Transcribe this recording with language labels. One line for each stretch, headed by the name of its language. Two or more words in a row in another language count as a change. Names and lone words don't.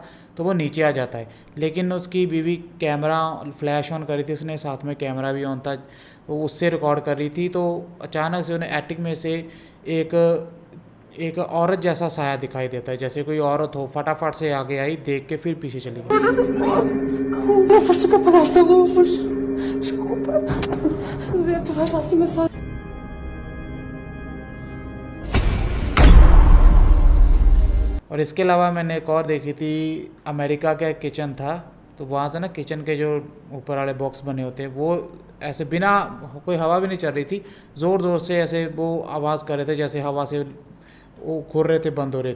Hindi: तो वो नीचे आ जाता है, लेकिन उसकी बीवी
English: camera flash on
Hindi: करी थी उसने, साथ में कैमरा भी ऑन था, वो उससे रिकॉर्ड कर रही थी। तो अचानक से उन्हें एटिक में से एक एक औरत जैसा साया दिखाई देता है, जैसे कोई औरत हो, फटाफट से आगे आई, देख के फिर पीछे चली गई।
Portuguese: Não foste capaz de luz. Desculpa. Zé, tu vais lá acima só.
Hindi: और इसके अलावा मैंने एक और देखी थी, अमेरिका का एक किचन था। तो वहाँ से ना किचन के जो ऊपर वाले बॉक्स बने होते हैं, वो ऐसे बिना कोई हवा भी नहीं चल रही थी, ज़ोर ज़ोर से ऐसे वो आवाज़ कर रहे थे, जैसे हवा से वो खुल रहे थे, बंद हो रहे थे।